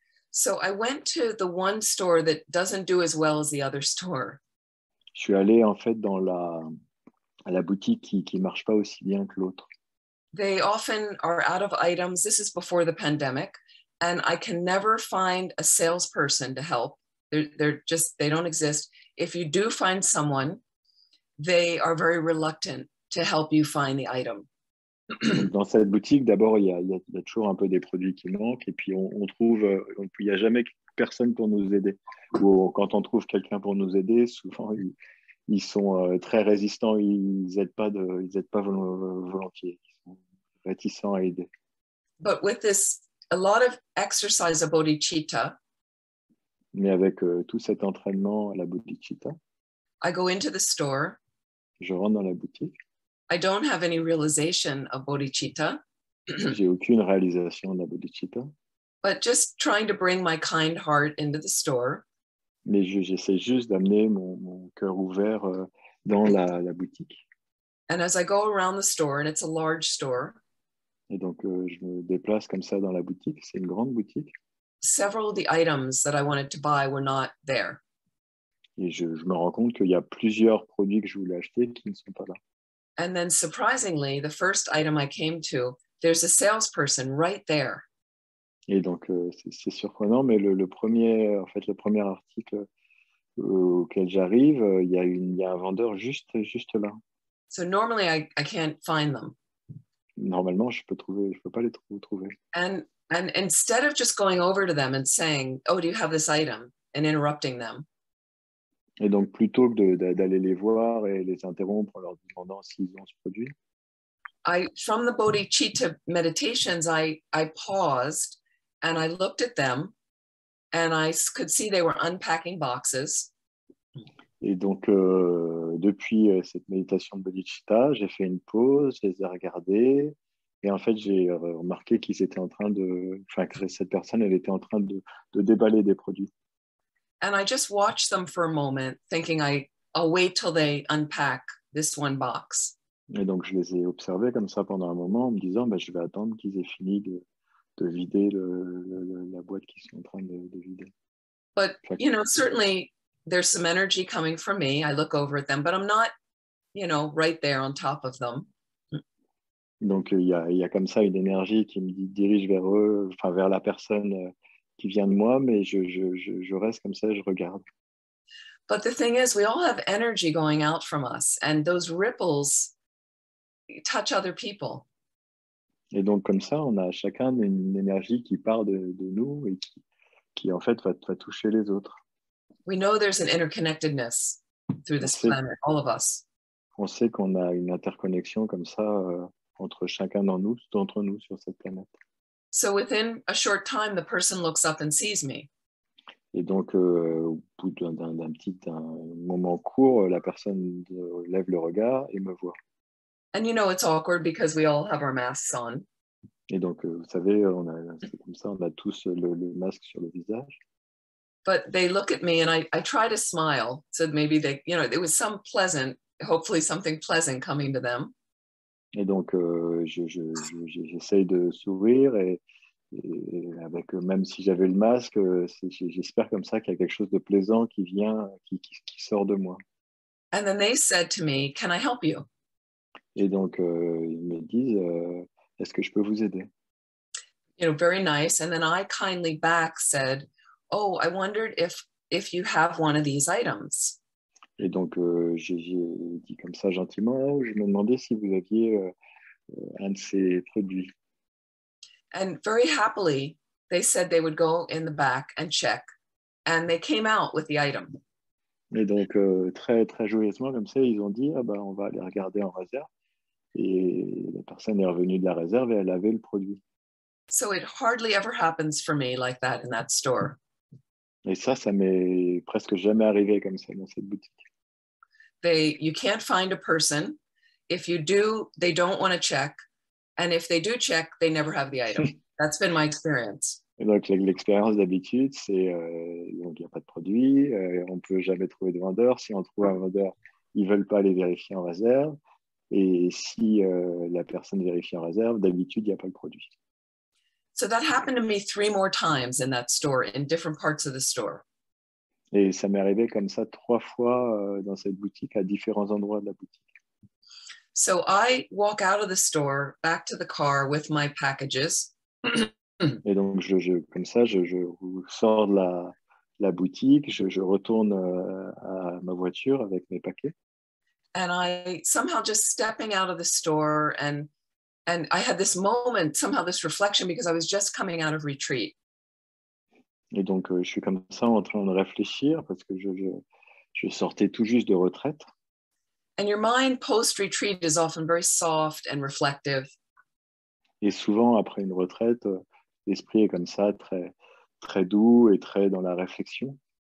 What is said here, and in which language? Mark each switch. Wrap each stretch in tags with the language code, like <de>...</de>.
<en>So I went to the one store that doesn't do as well as the other store.</en> <fr>Je suis allé en fait à la boutique qui marche pas aussi bien que l'autre.</fr> <en>They often are out of items. This is before the pandemic, and I can never find a salesperson to help. They don't exist. If you do find someone, they are very reluctant to help you find the item.</en> <fr>Dans cette boutique, d'abord, il y a toujours un peu des produits qui manquent, et puis on trouve, il n'y a jamais personne pour nous aider. Ou quand on trouve quelqu'un pour nous aider, souvent ils sont très résistants, ils n'aident pas volontiers, ils sont réticents à aider.</fr> <en>But with this, a lot of exercise of bodhicitta,</en> <fr>Mais avec tout cet entraînement à la bodhicitta,</fr> <en>I go into the store.</en> <fr>je rentre dans la boutique.</fr> <en>I don't have any realization of bodhicitta,</en> <fr>J'ai aucune réalisation de la bodhicitta,</fr> <en>but just trying to bring my kind heart into the store.</en> <fr>mais j'essaie juste d'amener mon cœur ouvert dans la boutique.</fr> <en>And as I go around the store, and it's a large store,</en> <fr>Et donc, je me déplace comme ça dans la boutique. C'est une grande boutique.</fr> <en>several of the items that I wanted to buy were not there.</en> <fr>Et je me rends compte qu'il y a plusieurs produits que je voulais acheter qui ne sont pas là.</fr> <en>And then surprisingly, the first item I came to, there's a salesperson right there.</en> <fr>Et donc, c'est surprenant, mais le premier article auquel j'arrive, il y a un vendeur juste là.</fr> <en>So normally I can't find them.</en> <fr>Normalement, je peux pas les trouver.</fr> <en>And instead of just going over to them and saying, oh, do you have this item? And interrupting them,</en> <fr>Et donc, plutôt que d'aller les voir et les interrompre en leur demandant s'ils ont ce produit,</fr> <en>from the bodhicitta meditations, I paused and I looked at them and I could see they were unpacking boxes.</en> <fr>et donc, depuis cette méditation de bodhicitta, j'ai fait une pause, je les ai regardés, et en fait, j'ai remarqué que cette personne, elle était en train de déballer des produits.</fr> <en>And I just watched them for a moment, thinking I'll wait till they unpack this one box.</en> <fr>Et donc, je les ai observés comme ça pendant un moment en me disant, je vais attendre qu'ils aient fini de vider la boîte qu'ils sont en train de vider.</fr> <en>But, certainly there's some energy coming from me. I look over at them, but I'm not, right there on top of them.</en> <fr>Donc, il y a comme ça une énergie qui me dirige vers eux, vers la personne qui vient de moi, mais je reste comme ça, je regarde.</fr> <en>But the thing is, we all have energy going out from us, and those ripples touch other people.</en> <fr>Et donc, comme ça, on a chacun une énergie qui part de nous et qui en fait, va toucher les autres.</fr> <en>We know there's an interconnectedness through this planet, all of us.</en> <fr>On sait qu'on a une interconnexion comme ça entre chacun d'entre nous sur cette planète.</fr> <en>So within a short time, the person looks up and sees me.</en> <fr>Et donc, au bout d'un moment court, la personne lève le regard et me voit.</fr> <en>And it's awkward because we all have our masks on.</en> <fr>Et donc, vous savez, c'est comme ça, on a tous le masque sur le visage.</fr> <en>But they look at me and I try to smile. So maybe there was hopefully something pleasant coming to them.</en> <fr>Et donc, j'essaye de sourire et avec, même si j'avais le masque, j'espère comme ça qu'il y a quelque chose de plaisant qui vient, qui sort de moi.</fr> <en>And then they said to me, "Can I help you?"</en> <fr>Et donc, ils me disent, est-ce que je peux vous aider?</fr> <en>Very nice. And then I kindly back said, "Oh, I wondered if you have one of these items."</en> <fr>Et donc, j'ai dit comme ça gentiment, je me demandais si vous aviez un de ces produits.</fr> <en>And very happily, they said they would go in the back and check. And they came out with the item.</en> <fr>Et donc, très, très joyeusement, comme ça, ils ont dit, ah ben, on va aller regarder en réserve. Et la personne est revenue de la réserve et elle avait le produit.</fr> <en>So it hardly ever happens for me like that in that store.</en> <fr>Et ça m'est presque jamais arrivé comme ça dans cette boutique.</fr> <en>You can't find a person. If you do, they don't want to check. And if they do check, they never have the item. That's been my experience.</en> <fr>Et donc, l'expérience d'habitude, c'est donc il n'y a pas de produit, on ne peut jamais trouver de vendeur. Si on trouve un vendeur, ils ne veulent pas aller vérifier en réserve. Et si la personne vérifie en réserve, d'habitude, il n'y a pas le produit.</fr> <en>So that happened to me 3 more times in that store, in different parts of the store.</en> <fr>Et ça m'est arrivé comme ça 3 fois dans cette boutique, à différents endroits de la boutique.</fr> <en>So I walk out of the store, back to the car with my packages.</en> <fr>Et donc, comme ça, je sors de la boutique, je retourne à ma voiture avec mes paquets.</fr> <en>And I somehow just stepping out of the store, and I had this moment, somehow this reflection, because I was just coming out of retreat.</en> <fr>Et donc, je suis comme ça en train de réfléchir parce que je sortais tout juste de retraite.</fr> <en>And your mind post-retreat is often very soft and reflective.</en> <fr>Et souvent, après une retraite, l'esprit est comme ça, très, très doux et très dans la réflexion.</fr>